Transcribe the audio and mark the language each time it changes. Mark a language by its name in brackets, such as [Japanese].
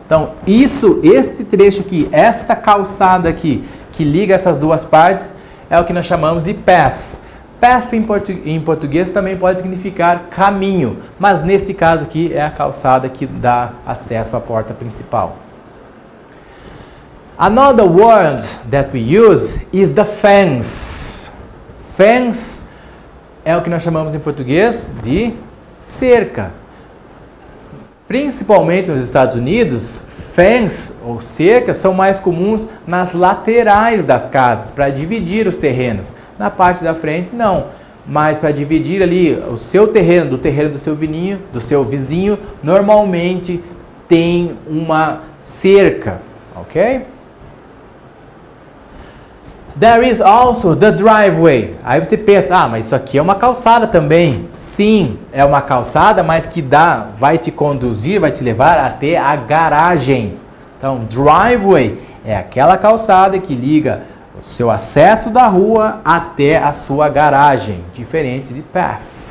[Portuguese] Então, este trecho aqui, esta calçada aqui, que liga essas duas partes, é o que nós chamamos de path. Path em português também pode significar caminho, mas neste caso aqui é a calçada que dá acesso à porta principal. [English] Another word that we use is the fence. [Portuguese] Fence é o que nós chamamos em português de cerca. Principalmente nos Estados Unidos, fence ou cercas são mais comuns nas laterais das casas, para dividir os terrenos. Na parte da frente, não. Mas para dividir ali o seu terreno do terreno do seu vizinho, normalmente tem uma cerca, ok? [English] There is also the driveway. [Portuguese] Aí você pensa, mas isso aqui é uma calçada também. Sim, é uma calçada, mas que vai te conduzir, vai te levar até a garagem. Então, driveway é aquela calçada que liga o seu acesso da rua até a sua garagem, diferente de path.